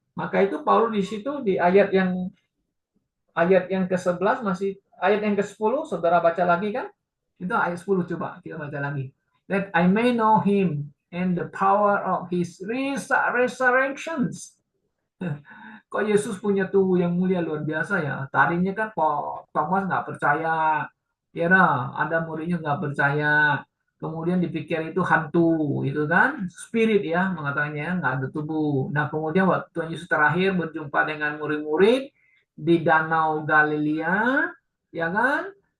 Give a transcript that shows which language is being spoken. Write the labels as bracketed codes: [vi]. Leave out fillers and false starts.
[id] Maka itu Paulus di situ di ayat yang ke-11 masih ayat yang ke-10 saudara baca lagi kan? Itu ayat 10 coba kita baca lagi. [en] That I may know him and the power of his resurrections. [id] Kok Yesus punya tubuh yang mulia luar biasa ya. Tadinya kan Thomas nggak percaya. Ya nah, ada muridnya nggak percaya. Kemudian dipikir itu hantu, itu kan spirit ya mengatakannya nggak ada tubuh. Nah kemudian waktu Tuhan Yesus terakhir berjumpa dengan murid-murid di Danau Galilea, ya kan?